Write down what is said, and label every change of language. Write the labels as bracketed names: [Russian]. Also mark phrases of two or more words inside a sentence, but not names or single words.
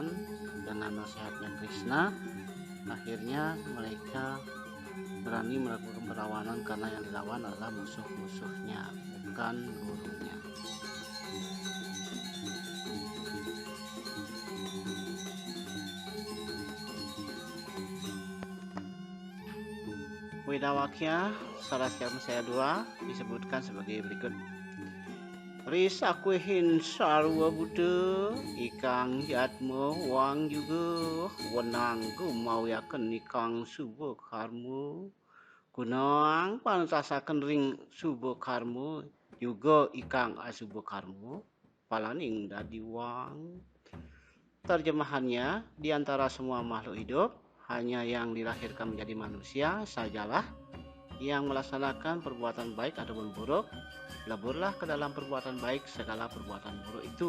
[Indonesian] Dengan nasihatnya Krishna, akhirnya mereka berani melakukan perlawanan karena yang dilawan adalah musuh-musuhnya, bukan gurunya. Widawakya Sarasya Mesaya 2 disebutkan sebagai berikut. [Kawi] Risakuhin sarwa buddha ikang yatma wang juga wenang gumawiaken ikang suba karma gunang pantasaken ring suba karma juga ikang asuba karma palaning dadi wang. [Indonesian] Terjemahannya, di antara semua makhluk hidup hanya yang dilahirkan menjadi manusia sajalah yang melaksanakan perbuatan baik ataupun buruk. Leburlah ke dalam perbuatan baik segala perbuatan buruk itu.